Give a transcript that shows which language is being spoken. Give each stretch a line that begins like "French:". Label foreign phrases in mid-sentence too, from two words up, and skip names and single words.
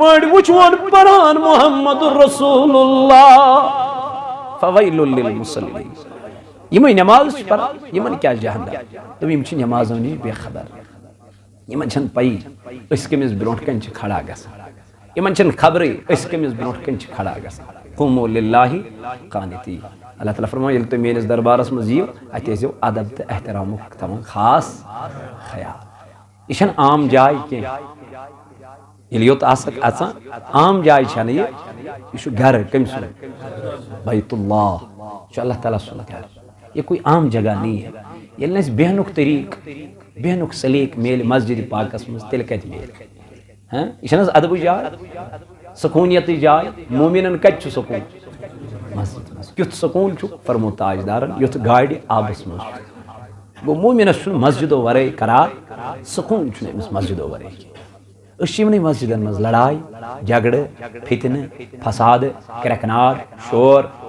Kashmiri: پٲٹھۍ وٕچھوُن پران
Arabic: محمد رسول اللہ فویل للمصلین
Kashmiri: یمے نماز پران یمن کیا جہنم تم یم چھ نمازو نش بے خبر یمن چھن پئی اس کمس برونٹ کن چھ کھڑا گژھان یمن چھن خبرے اس کمس برونٹ کن چھ کھڑا گژھان
Arabic: قوموا للہ قانتین
Kashmiri: اللہ تعالیٰ فرمائے ییٚلہِ تُہۍ میٲنِس دربارس منٛز یِیِو اَتہِ ٲسۍزیو ادب تہٕ احترامُک تھاوان خاص خیال یہِ چھنہٕ عام جاے کینٛہہ ییٚلہِ یوٚت آسکھ اژان عام جاے چھنہٕ یہِ یہِ چھُ گرٕ کٔمۍ سُنٛد بیت اللہ یہِ چھُ اللہ تعالیٰ سُنٛد گرٕ
Urdu: یہ کوئی عام جگہ نہیں ہے
Kashmiri: ییٚلہِ نہٕ اَسہِ بیہنُک طریٖق بیہنُک سلیق میلہِ مسجد پاکس منٛز تیٚلہِ کتہِ میلہِ یہِ چھنہٕ حظ ادبٕچ جاے سکوٗنیتٕچ جاے مومِنن کتہِ چھُ سکوٗن مسجد منٛز کیُتھ سکوٗن چھُ فرمو تاجدارن یُتھ گاڑِ آبس منٛز چھُ گوٚو مومِنس چھُنہٕ مسجدو ورٲے قرار سکوٗن چھُنہٕ أمِس مسجدو ورٲے کینٛہہ أسۍ چھِ یِمنٕے مسجدن منٛز لڑاے جگڑٕ فتنہٕ فسادٕ کرٛٮ۪کہٕ شور